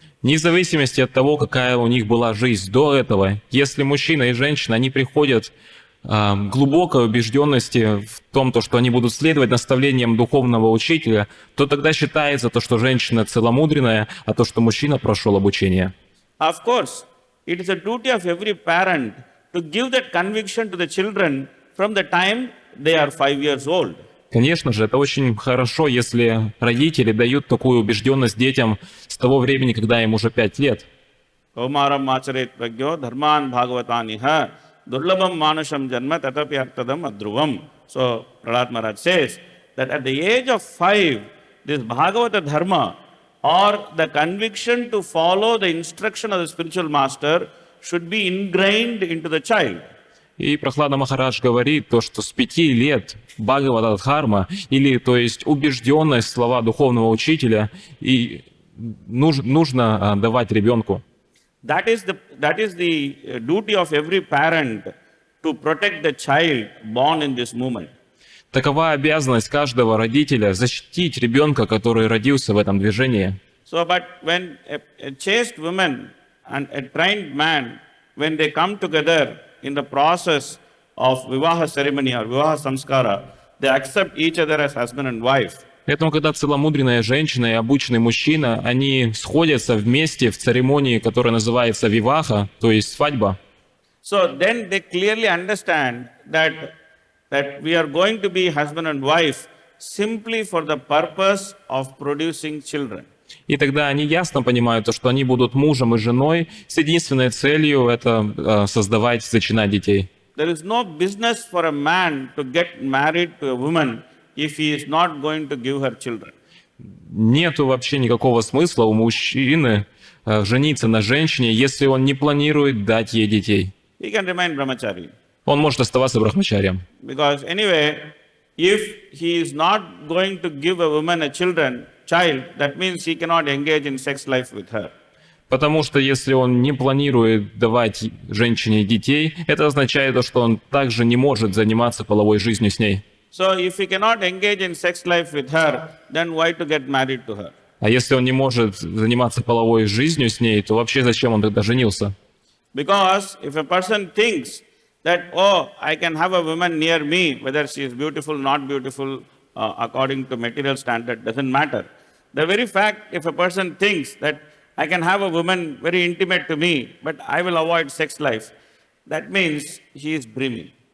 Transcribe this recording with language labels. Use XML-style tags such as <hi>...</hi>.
<ru>Вне зависимости от того, какая у них была жизнь до этого, если мужчина и женщина, они приходят к глубокой убежденности в том, то, что они будут следовать наставлениям духовного учителя, то тогда считается то, что женщина целомудренная, а то, что мужчина прошел обучение.</ru> <en>Of course, it is a duty of every parent to give that conviction to the children from the time they are 5 years old.</en> <ru>Конечно же, это очень хорошо, если родители дают такую убежденность детям с того времени, когда им уже 5 лет.</ru> <sa>Kaumaram macharet pragyo dharman bhagavataniha durlabam manusham janma tatapi artadam adruvam.</sa> <en>So, Prahlad Maharaj says that at the age of 5, this Bhagavata dharma or the conviction to follow the instruction of the spiritual master should be ingrained into the child.</en> <ru>И Прохлада Махарадж говорит то, что с 5 лет Бхагавата Дхарма, или то есть убежденность в слова духовного учителя, и нужно давать ребенку.</ru> <en>That is the duty of every parent to protect the child born in this moment.</en> <ru>Такова обязанность каждого родителя защитить ребенка, который родился в этом движении.</ru> <en>So, but when a chaste woman and a trained man, when they come together in the process of vivaha ceremony or vivaha samskara, they accept each other as husband and wife.</en> <ru>Поэтому, когда целомудренная женщина и обученный мужчина, они сходятся вместе в церемонии, которая называется виваха, то есть свадьба.</ru> <en>So then they clearly understand that we are going to be husband and wife simply for the purpose of producing children.</en> <ru>И тогда они ясно понимают, что они будут мужем и женой с единственной целью это создавать, зачинать детей.</ru> <en>There is no business for a man to get married to a woman if he is not going to give her children.</en> <ru>Нету вообще никакого смысла у мужчины жениться на женщине, если он не планирует дать ей детей.</ru> <en>He can remain brahmachari.</en> <ru>Он может оставаться брахмачарием.</ru> <en>Because anyway, if he is not going to give a woman a child, that means he cannot engage in sex life with her.</en> <ru>Потому что если он не планирует давать женщине детей, это означает, что он также не может заниматься половой жизнью с ней.</ru> <en>So if he cannot engage in sex life with her, then why to get married to her?</en> <ru>А если он не может заниматься половой жизнью с ней, то вообще зачем он тогда женился?</ru> <en>Because if a person thinks that, oh, I can have a woman near me, whether she is beautiful, not beautiful, according to material standard, doesn't matter. The very fact, if a person thinks that I can have a woman very intimate to me, but I will avoid sex life, that means he is dreaming.</en>